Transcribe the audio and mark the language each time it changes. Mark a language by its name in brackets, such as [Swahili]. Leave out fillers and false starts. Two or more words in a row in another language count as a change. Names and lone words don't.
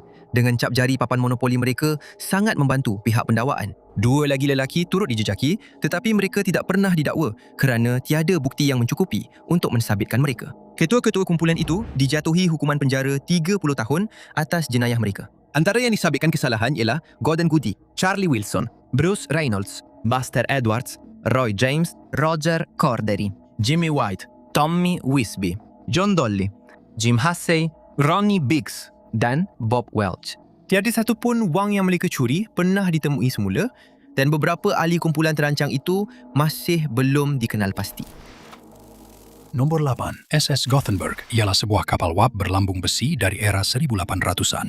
[Malay] Dengan cap jari papan monopoli mereka sangat membantu pihak pendakwaan. 2 lagi lelaki turut dijejaki tetapi mereka tidak pernah didakwa kerana tiada bukti yang mencukupi untuk mensabitkan mereka. Ketua-ketua kumpulan itu dijatuhi hukuman penjara 30 tahun atas jenayah mereka. Antara yang disabitkan kesalahan ialah Gordon Goody, Charlie Wilson, Bruce Reynolds, Buster Edwards, Roy James, Roger Cordery, Jimmy White, Tommy Wisby, John Dolly, Jim Hussey, Ronnie Biggs dan Bob Welch. Tiada satu pun wang yang mereka curi pernah ditemui semula dan beberapa ahli kumpulan terancang itu masih belum dikenal pasti. Nombor 8, SS Gothenburg ialah sebuah kapal wap berlambung besi dari era 1800-an.